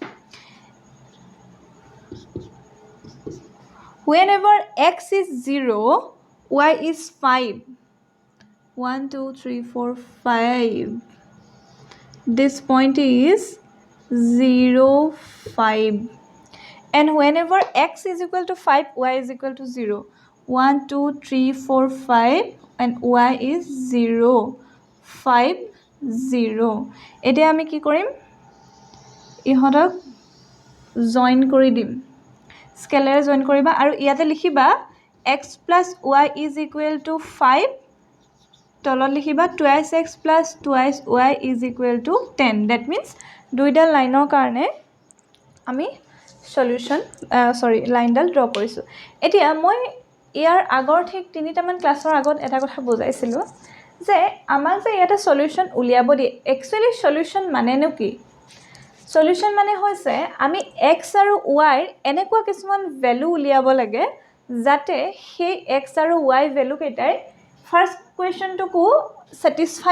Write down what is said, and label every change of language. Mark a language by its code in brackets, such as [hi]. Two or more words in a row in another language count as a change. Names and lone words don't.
[en] whenever x is 0 y is 5 1 2 3 4 5 this point is 0 5 and whenever x is equal to 5 y is equal to 0 1 2 3 4 5 and y is 0 5 0 [as] এতিয়া আমি কি কৰিম ইহতক জয়েন কৰি দিম স্কেলাৰ জয়েন কৰিবা আৰু ইয়াতে লিখিবা [en] x plus y is equal to 5 [as] তলত লিখিবা [en] twice x plus twice y is equal to 10 that means [as] দুইটা লাইনৰ কাৰণে আমি সলিউশন লাইনডাল ড্ৰ কৰিছো এতিয়া মই ইয়াৰ আগৰ ঠিক তিনিটামান ক্লাছৰ আগত এটা কথা বুজাইছিলো যে আমাক যে এটা সলিউশন উলিয়াব দি একচুয়ালি সলিউশন মানেনো কি সলিউশন মানে হৈছে আমি x আৰু y এনেকুৱা কিছুমান ভ্যালু উলিয়াব লাগে যাতে সেই x আৰু y ভ্যালু কেইটাই ফার্স্ট কোৱেশ্চনটোকো স্যাটিসফাই